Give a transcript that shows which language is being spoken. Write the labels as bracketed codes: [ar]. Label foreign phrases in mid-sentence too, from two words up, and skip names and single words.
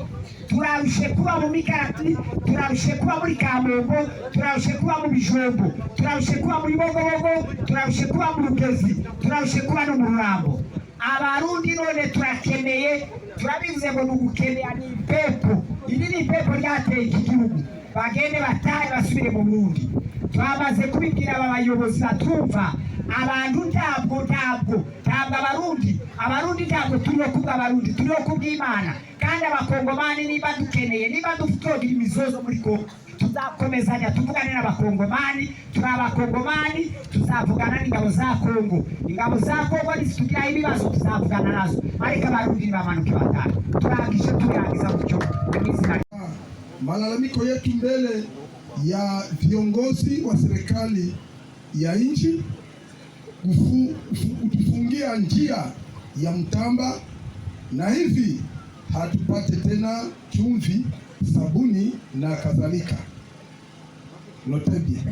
[rw] Turarushe kuba mu Mikarati, turarushe kuba muri Kamombo, turarushe kuba mu Bijombo, turarushe kuba muri Bogobogo, turarushe kuba mu Rugezi, turarushe kuba no mu Rurambo. Abarundi none turakemeye, turabivuze ngo nugukemea ni pepo. Iri ni pepo ryateye iki gihugu. Bagende batahe basubire mu Burundi. Twamaze kubibwira abayobozi batumva. Abantu ntabwo abarundi ntabwo turiho kubwa abarundi, turiho kubw'Imana. Kandi abakongomani niba dukeneye, niba dufite imizozo muri Kongo, tuzakomezanya tuvugane n'abakongomani. Turi abakongomani, tuzavugana n'ingabo za Kongo. Ingabo za Kongo nizitugira ibibazo tuzavugana nazo, ariko abarundi bamanuke batahe. Turangiza gutyo. [sw] Malalamiko yetu mbele ya viongozi wa serikali ya nchi kutufungia njia ya Mtamba, na hivi hatupate tena chumvi, sabuni na kadhalika lotebia.